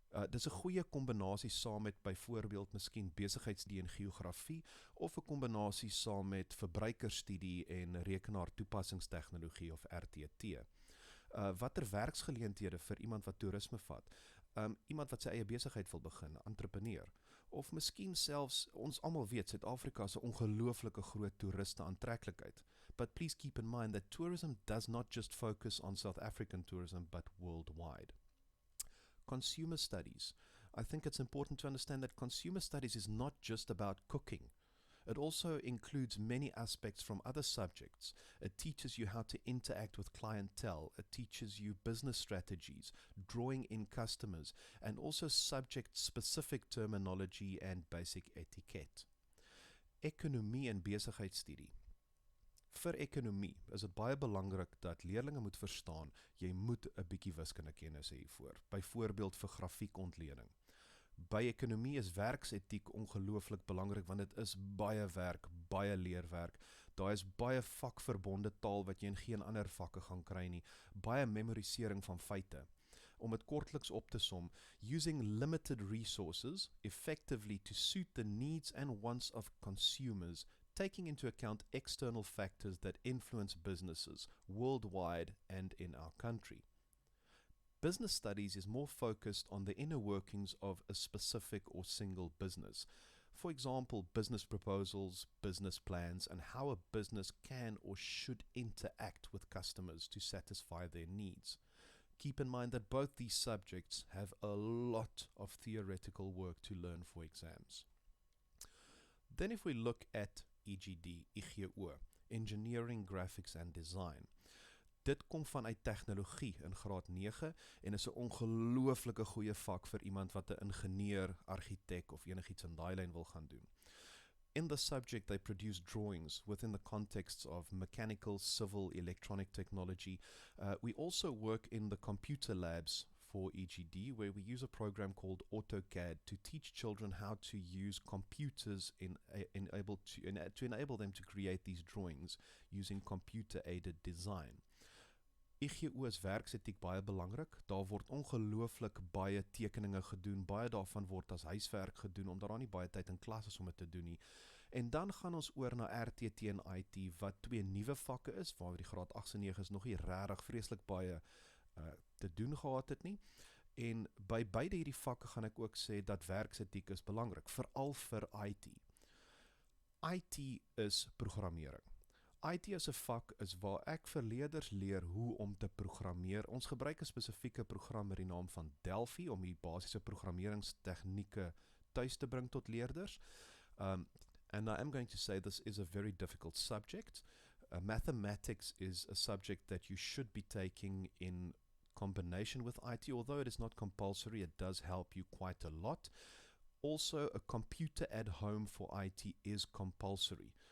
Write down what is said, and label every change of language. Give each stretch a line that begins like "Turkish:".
Afrikaans: Dis 'n goeie kombinasie saam met byvoorbeeld miskien besigheidstudie en geografie of 'n kombinasie saam met verbruikerstudie en rekenaartoepassingstegnologie of RTT. Watter werksgeleenthede vir iemand wat toerisme vat? Iemand wat sy eie besigheid wil begin, entrepreneur. Of miskien selfs, ons almal weet, Suid-Afrika is 'n ongelooflike groot toeriste aantreklikheid.
English: But please keep in mind that tourism does not just focus on South African tourism, but worldwide. Consumer studies. I think it's important to understand that consumer studies is not just about cooking. It also includes many aspects from other subjects. It teaches you how to interact with clientele. It teaches you business strategies, drawing in customers, and also subject-specific terminology and basic etiquette.
Afrikaans: Ekonomie en besigheidstudie. Vir ekonomie is dit baie belangrik dat leerlinge moet verstaan, jy moet 'n bietjie wiskundekennis hê hiervoor. Byvoorbeeld vir grafiekontleding. By ekonomie is werksetiek ongelooflik belangrik, want dit is baie werk, baie leerwerk. Daar is baie vakverbonde taal wat jy in geen ander vakke gaan kry nie. Baie memorisering van feite. Om dit kortliks op te som,
English: using limited resources effectively to suit the needs and wants of consumers, taking into account external factors that influence businesses worldwide and in our country. Business studies is more focused on the inner workings of a specific or single business. For example, business proposals, business plans, and how a business can or should interact with customers to satisfy their needs. Keep in mind that both these subjects have a lot of theoretical work to learn for exams. Then if we look at EGD, IGO, Engineering, Graphics and Design.
Afrikaans: Dit kom vanuit tegnologie in graad 9 en is 'n ongelooflike goeie vak vir iemand wat 'n ingenieur, argitek of enigiets in daai lyn wil gaan doen.
English: In the subject, they produce drawings within the contexts of mechanical, civil, electronic technology. We also work in the computer labs for EGD, where we use a program called AutoCAD to teach children how to use computers to enable them to create these drawings using computer-aided design.
Afrikaans: IGO is werksetiek baie belangrik. Daar word ongelooflik baie tekeninge gedoen, baie daarvan word as huiswerk gedoen, omdat daar nie baie tyd in klas is om dit te doen nie. En dan gaan ons oor na RTT en IT, wat twee nuwe vakke is, waar die graad 8 en 9 is nog nie regtig vreeslik baie te doen gehad het nie. En by beide hierdie vakke gaan ek ook sê dat werksetiek is belangrik, veral vir IT. IT is programmering. IT as 'n vak is waar ek vir leerders leer hoe om te programmeer. Ons gebruik 'n spesifieke program met die naam van Delphi om die basiese programmeringstegnieke tuis te bring tot leerders.
English: And I am going to say this is a very difficult subject. Mathematics is a subject that you should be taking in combination with IT, although it is not compulsory, it does help you quite a lot. Also, a computer at home for IT is compulsory.